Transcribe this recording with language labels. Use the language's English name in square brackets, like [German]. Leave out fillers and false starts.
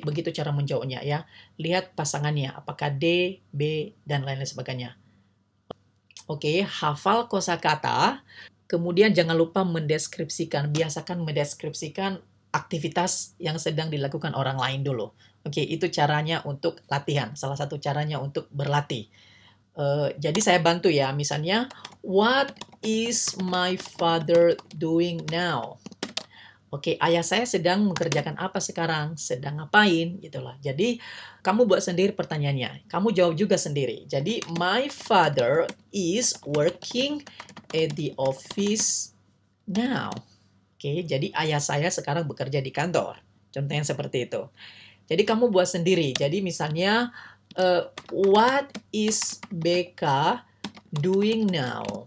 [Indonesian] Begitu cara menjawabnya ya. Lihat pasangannya, apakah D, B, dan lain-lain sebagainya. Oke, hafal kosakata. Kemudian jangan lupa mendeskripsikan. Biasakan mendeskripsikan aktivitas yang sedang dilakukan orang lain dulu. Oke, itu caranya untuk latihan. Salah satu caranya untuk berlatih. Jadi saya bantu ya. [English] Misalnya, what is my father doing now? [Indonesian] Oke, ayah saya sedang mengerjakan apa sekarang? Sedang ngapain? Gitulah. Jadi, kamu buat sendiri pertanyaannya. Kamu jawab juga sendiri. [English] Jadi, my father is working at the office now. [Indonesian] Oke, jadi ayah saya sekarang bekerja di kantor. Contohnya seperti itu. Jadi, kamu buat sendiri. [English] Jadi, misalnya, what is Becca doing now?